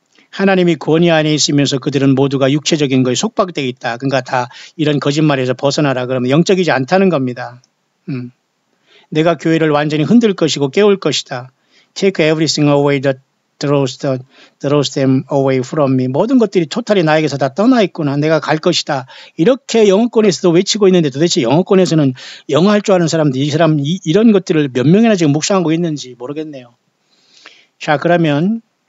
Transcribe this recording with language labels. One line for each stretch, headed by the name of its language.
Korean: 하나님이 권위 안에 있으면서 그들은 모두가 육체적인 거에 속박되어 있다. 그러니까 다 이런 거짓말에서 벗어나라 그러면 영적이지 않다는 겁니다. 내가 교회를 완전히 흔들 것이고 깨울 것이다.
English: Take everything away that throws them away from me.
Korean: 모든 것들이 토탈이 나에게서 다 떠나 있구나. 내가 갈 것이다. 이렇게 영어권에서도 외치고 있는데 도대체 영어권에서는 영어 할 줄 아는 사람들 이런 것들을 몇 명이나 지금 묵상하고 있는지 모르겠네요. 자, 그러면